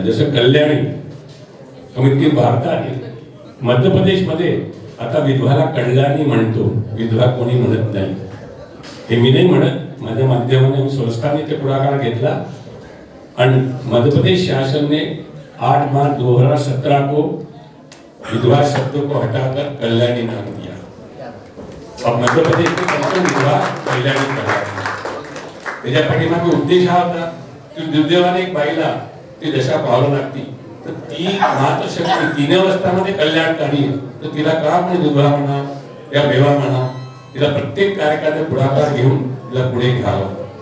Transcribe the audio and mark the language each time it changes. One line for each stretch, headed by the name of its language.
Marathi: जसं कल्याणी कमीत कमी भारतात मध्य प्रदेशमध्ये आता विधवाला कल्याणी म्हणतो. विधवा कोणी म्हणत नाही. हे मी नाही म्हणत. माझ्या माध्यमाने संस्थाने ते पुढाकार घेतला आणि
Hindi: मध्य प्रदेश शासन ने 8 मार्च 2017 को विधवा शब्द को हटाकर कल्याणी नाम दिया. अब मध्य प्रदेश में विधवा कल्याणी करा.
Marathi: त्याच्या पाठीमागे उद्देश हा होता की दुर्दैवाने एक बाईला ती दशा पाहावी लागती तर ती मातृशक्ती 3 अवस्थामध्ये कल्याणकारी तर तिला का पण विधवा म्हणा या बेवा म्हणा तिला प्रत्येक कार्यक्रमात पुढाकार घेऊन तिला पुढे घ्यावं.